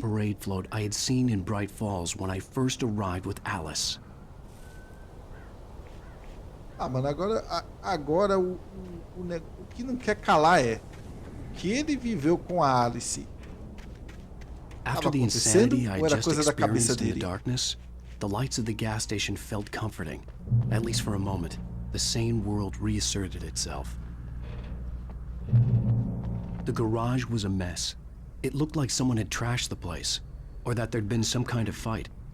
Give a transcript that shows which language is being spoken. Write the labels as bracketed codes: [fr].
[en] parade float I had seen in Bright Falls when I first arrived with Alice. [pt] Ah, mano, agora o que não quer calar é que ele viveu com a Alice. [en] After the insanity I just experienced in the darkness, the lights of the gas station felt comforting. At least for a moment, the sane world reasserted itself. The garage was a mess. It looked like someone had trashed the place, or that there'd been some kind of fight.